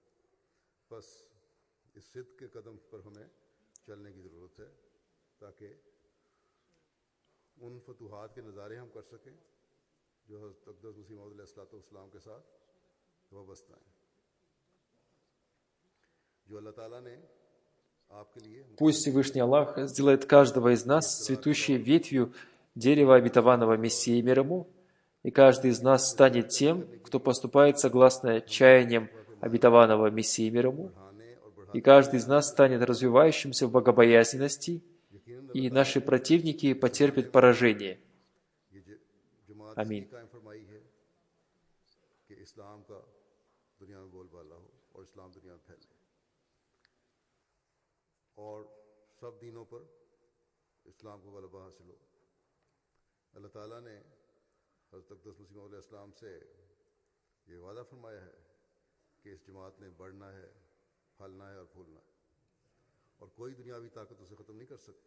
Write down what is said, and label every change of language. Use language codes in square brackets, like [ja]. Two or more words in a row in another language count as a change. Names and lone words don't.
[ur] بس اس صدق کے قدم پر ہمیں چلنے کی ضرورت ہے تاکہ ان فتوحات کے نظارے ہم کر سکیں جو حضرت اقدس مسیح موعود علیہ السلام کے ساتھ وابستہ ہیں، جو اللہ تعالیٰ نے آپ کے لیے [ru] Пусть Всевышний Аллах сделает каждого из нас цветущей ветвью дерева обетованного Мессии мир ему, и каждый из нас станет тем, кто поступает согласно чаяниям обетованного Мессии мир ему, [ur] بڑھانے اور بڑھا [ru] и каждый из нас станет развивающимся в богобоязненности, и наши противники потерпят поражение. [ur] یہ جماعت आमीन। اس لیے قائم فرمائی ہے کہ اسلام کا دنیا میں بول بالا ہو اور اسلام دنیا میں پھیلے اور سب دینوں پر اسلام کو غلبہ حاصل ہو. اللہ تعالیٰ نے حضرت اقدس مسیح موعود علیہ السلام سے یہ وعدہ فرمایا ہے کہ اس جماعت نے بڑھنا ہے، پھلنا ہے اور پھولنا ہے اور کوئی دنیاوی طاقت اسے ختم نہیں کر سکتی.